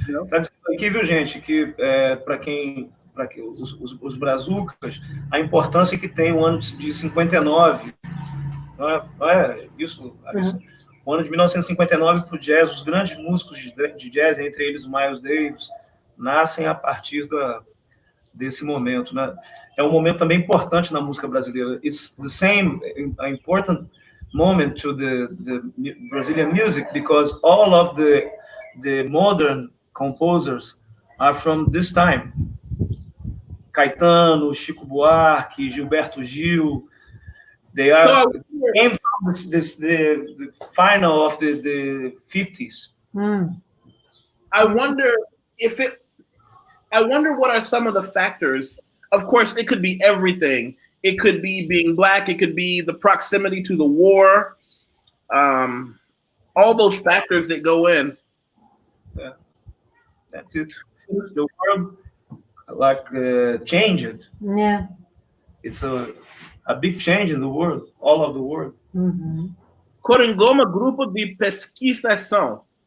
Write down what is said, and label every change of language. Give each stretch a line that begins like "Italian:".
Portuguese: Tá dizendo aqui, viu, gente, que para quem os brazucas, a importância que tem o ano de 59, não é isso, Alissa? O ano de 1959 para o jazz, os grandes músicos de jazz, entre eles Miles Davis, nascem a partir desse momento, né? É um momento também importante na música brasileira.
English: It's the same important moment to the Brazilian music because all of the modern composers are from this time. Caetano, Chico Buarque, Gilberto Gil, they came from the final of the 50s. I wonder what are some of the factors. Of course, it could be everything. It could be being Black. It could be the proximity to the war. All those factors that go in. Yeah. That's it. The world changed. Yeah. It's a big change in the world, all of the world.
Portuguese: Coringoma, grupo de pesquisação.